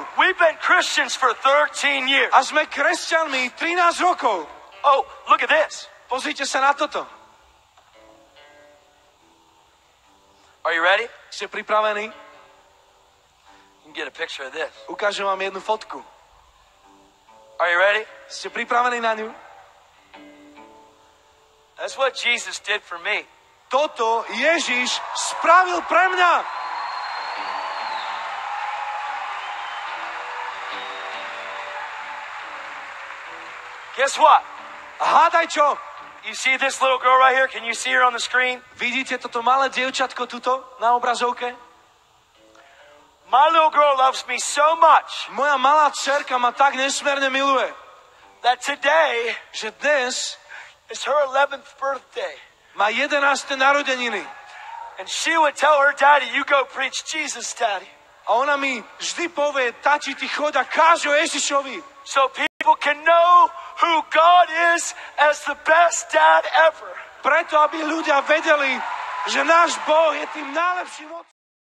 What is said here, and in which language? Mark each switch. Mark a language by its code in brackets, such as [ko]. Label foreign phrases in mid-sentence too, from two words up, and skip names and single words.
[en] We've been Christians for 13 years. [sk] A sme kresťanmi 13 rokov. [en] Oh, look at this. [sk] Pozrite sa na toto. [en] Are you ready? [sk] Ste pripravení? [en] You can get a picture of this. [sk] Ukážem vám jednu fotku. [en] Are you ready? [sk] Ste pripravení na ňu? [en] That's what Jesus did for me. [sk] Toto Ježiš spravil pre mňa. [en] Guess what? [sk] A hádaj čo? [en] You see this little girl right here? Can you see her on the screen? [sk] Vidíte toto malé dievčatko tuto na obrazovke? [en] My little girl loves me so much [sk] Moja malá dcerka ma tak nesmierne miluje, [en] that today [sk] že dnes [en] is her 11th birthday. [sk] má 11. narodeniny. [en] And she would tell her daddy, you go preach Jesus, daddy. [sk] A ona mi vždy povie, tati, ty chod a káž o Ježišovi. [en] So people can know who God is as the best dad ever. [sk] Preto, aby ľudia vedeli, že náš Boh je tým najlepším otcom.